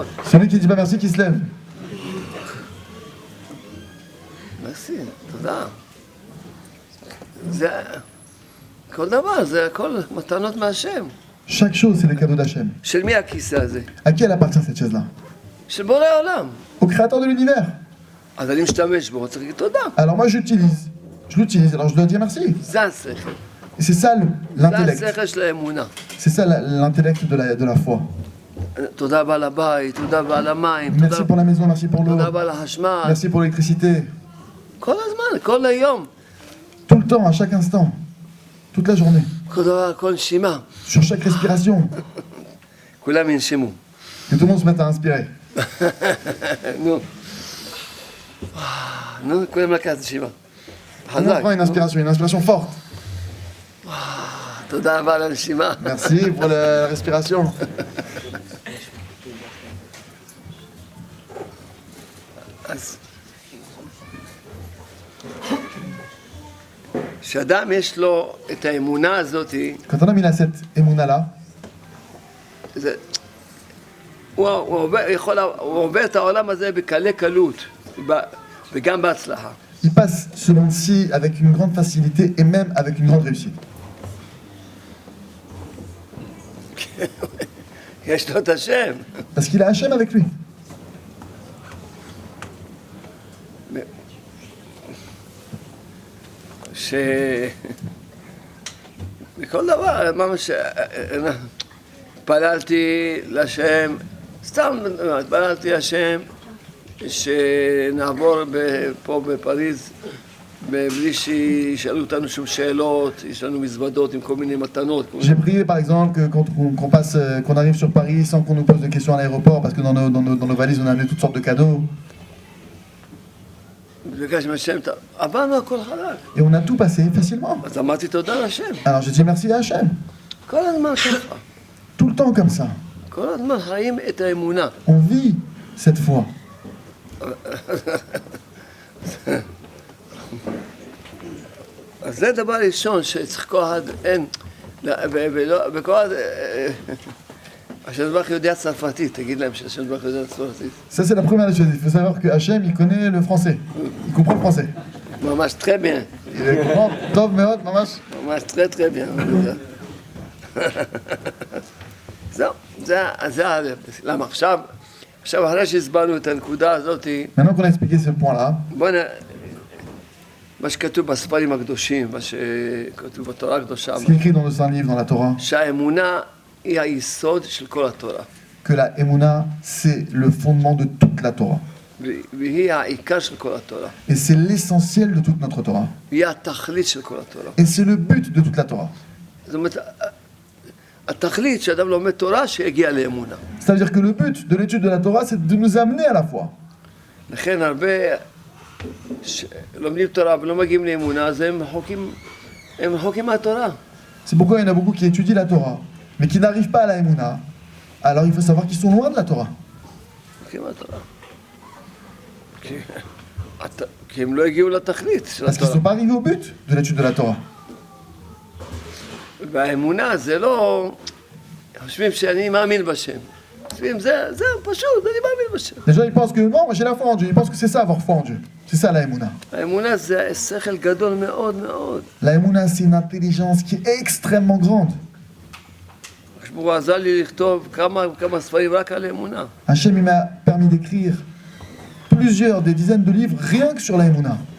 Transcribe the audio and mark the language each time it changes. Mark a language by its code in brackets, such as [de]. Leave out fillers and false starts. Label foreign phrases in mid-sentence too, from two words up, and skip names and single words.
[fr] Celui qui dit pas merci, qui se lève. [he] מרסי, תודה. זה... כל דבר, זה הכל מתנות מהשם. [fr] Chaque chose, c'est les cadeaux d'Hachem. [he] של מי הכיסא הזה? [fr] À qui elle appartient cette chaise-là? [he] של בורא העולם. [fr] Au créateur de l'univers. [he] אז אני משתמש בו, צריך להגיד תודה. [fr] Alors moi, j'utilise. Je l'utilise, alors je dois dire merci. [he] זה השכל. [fr] Et c'est ça [he] זה [fr] l'intellect. [he] השכל של האמונה. [fr] C'est ça l'intellect de la foi. [he] תודה רבה על הבית, תודה רבה על המים, [fr] Merci pour la maison, merci pour l'eau. [he] תודה רבה על החשמל. [fr] Merci pour l'électricité. [he] כל הזמן, כל היום. [fr] Tout le temps, à chaque instant. Toute la journée. [he] כל דבר, כל נשימה. [fr] Sur chaque respiration. [he] כולם ינשמו. [fr] Que tout le monde se mette à inspirer. [he] נו. נו, כולם לקחת נשימה. [fr] On prend une inspiration forte. [he] תודה רבה על הנשימה. [fr] Merci pour la respiration. [he] אז... כשאדם יש לו את האמונה הזאת, [fr] Quand un homme il a cette émouna-là, [he] זה... הוא עובר את העולם הזה בקלי קלות, וגם בהצלחה. [fr] il passe ce monde-ci avec une grande facilité et même avec une grande réussite. [he] יש לו את השם. [fr] Parce qu'il a Hachem avec lui. [he] בכל דבר, ממש, התפללתי לשם, סתם התפללתי לשם, שנעבור פה בפריז, בלי שישאלו אותנו שום שאלות, יש לנו מזוודות עם כל מיני מתנות. [fr] J'ai prié par exemple que qu'on arrive sur Paris sans qu'on nous pose de questions à l'aéroport, parce que dans nos valises on a amené toutes sortes de cadeaux. [he] ביקשתי מהשם, עברנו הכל חלק. [fr] Et on a tout passé facilement. [he] אז אמרתי תודה לשם. [fr] Alors j'ai dit merci à Hachem. [he] כל הזמן ככה. [fr] Tout le temps comme ça. [he] כל הזמן חיים את האמונה. [fr] On vit cette foi. [he] אז זה דבר ראשון שצריך כל אחד, אין, וכל אחד, השם יתברך יודע צרפתית, תגיד להם שהשם יתברך יודע צרפתית. [fr] Ça c'est la première des choses. Il faut savoir que Hachem il connaît le français. Il comprend le français. ממש très bien. Il comprend [he] טוב מאוד, ממש. [fr] ממש très bien. [he] זהו, זה למה עכשיו אחרי שהסברנו את הנקודה הזאת, [fr] Maintenant qu'on a expliqué ce point-là, [he] בוא מה שכתוב בספרים הקדושים, מה שכתוב בתורה הקדושה, [fr] ce qui est écrit dans le Saint Livre, dans la Torah, [he] שהאמונה היא היסוד של כל התורה. [fr] que la Emouna, c'est le fondement de toute la Torah. [he] והיא העיקר של כל התורה. [fr] Et c'est l'essentiel de toute notre Torah. [he] והיא התכלית של כל התורה. [fr] Et c'est le but de toute la Torah. [he] זאת אומרת, התכלית שאדם לומד תורה, שיגיע לאמונה. [fr] C'est-à-dire que le but de l'étude de la Torah, c'est de nous amener à la foi. [he] לכן הרבה לומדים תורה ולא מגיעים לאמונה, אז הם רחוקים מהתורה. [fr] C'est pourquoi il y en a beaucoup qui étudient la Torah, mais qui n'arrivent pas à la Emouna. Alors il faut savoir qu'ils sont loin de la Torah. [he] רחוקים מהתורה. כי הם לא הגיעו לתכלית של [fr] Parce qu'ils ne [he] התורה. [fr] sont pas arrivés au but de l'étude de la Torah. [he] והאמונה זה לא... חושבים שאני מאמין בשם. חושבים, זה פשוט, אני מאמין בשם. [fr] Les gens ils pensent que bon, moi j'ai la foi en Dieu, ils pensent que c'est ça avoir foi en Dieu. C'est ça la Emouna. [he] האמונה זה שכל גדול מאוד מאוד. [fr] La Emouna, c'est une intelligence qui est extrêmement grande. [he] הוא עזר לי לכתוב כמה ספרים רק על האמונה. [fr] Hachem il m'a permis d'écrire des dizaines de livres rien que sur la Emouna.